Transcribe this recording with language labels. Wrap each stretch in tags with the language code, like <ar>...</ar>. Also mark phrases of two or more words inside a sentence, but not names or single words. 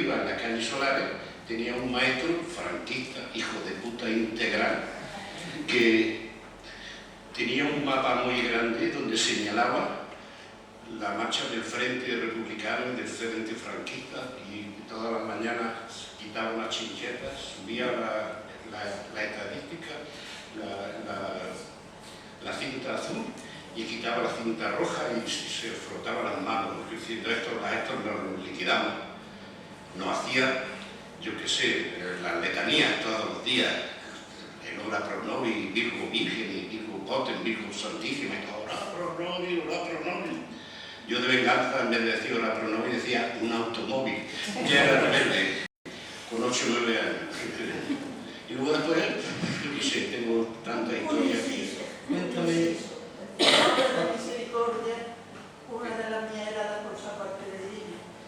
<es>iba, en la calle Solares, tenía un maestro franquista, hijo de puta integral, que tenía un mapa muy grande donde señalaba la marcha del Frente Republicano y del Frente Franquista, y todas las mañanas quitaba unas chinchetas, subía la estadística, la cinta azul, y quitaba la cinta roja y se frotaba las manos, diciendo estos nos liquidamos. No hacía, yo qué sé, las letanías todos los días, el</es> <la>ora pro nobis,</la> <es>Virgo Virgen, y</es> <la>Virgo Potem,</la> <es>Virgo Santísima, y todo,</es> <la>ora pro nobis, ora pro nobis.</la> <es>Yo de venganza, en vez de decir</es> <la>ora pro nobis,</la> <es>decía un automóvil. Ya era rebelde, con 8 o 9 años. Y luego después, yo qué sé, tengo tanta historia que... Cuéntame. La misericordia, una de las mías era la cosa aparte de ella.</es>